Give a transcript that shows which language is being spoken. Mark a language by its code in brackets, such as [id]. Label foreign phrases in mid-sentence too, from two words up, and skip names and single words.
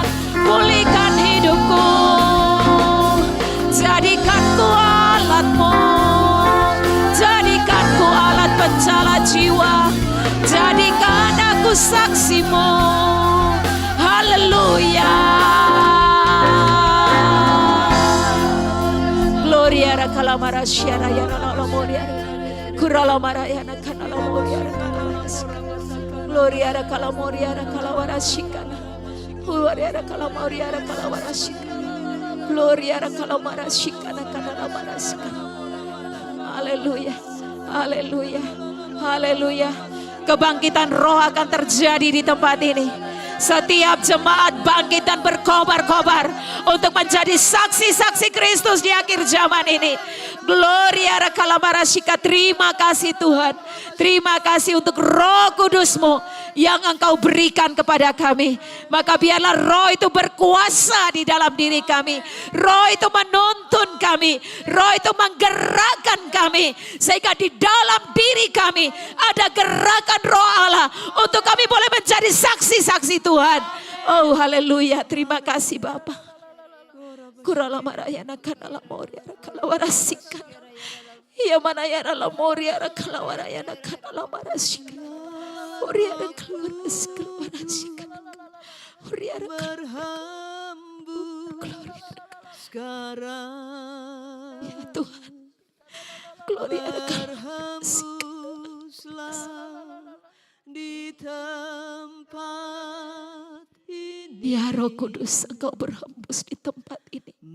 [id] Pulihkan hidupku. Jadikanku alatmu. Jadikanku alat pencala jiwa. Jadikan aku saksimu. Haleluya. Gloria rakalamara syara ya ralamoria. Kuralamara ya nakanalamoria rakalamara. Gloria rakalamoria rakalawara shikana. Gloria rakalamoria rakalawara shikana. Gloria rakalamara shikana kanalawara shikana. Haleluya. Haleluya. Haleluya. Kebangkitan roh akan terjadi di tempat ini. Setiap jemaat bangkit dan berkobar-kobar untuk menjadi saksi-saksi Kristus di akhir zaman ini. Gloria rakalabarashika. Terima kasih Tuhan. Terima kasih untuk Roh Kudus-Mu yang Engkau berikan kepada kami. Maka biarlah roh itu berkuasa di dalam diri kami. Roh itu menuntun kami. Roh itu menggerakkan kami. Sehingga di dalam diri kami ada gerakan roh Allah. Untuk kami boleh menjadi saksi-saksi Tuhan. Oh haleluya. Terima kasih Bapa. Kurala marayana kanala moria kalawarasikan. Iya mana ya la moria kalawarayana kanala marasikan. Moria kalawarasikan. Moria sekarang. Ya Tuhan. Gloria di tempat ini. Ya Roh Kudus, Engkau berhembus di tempat ini.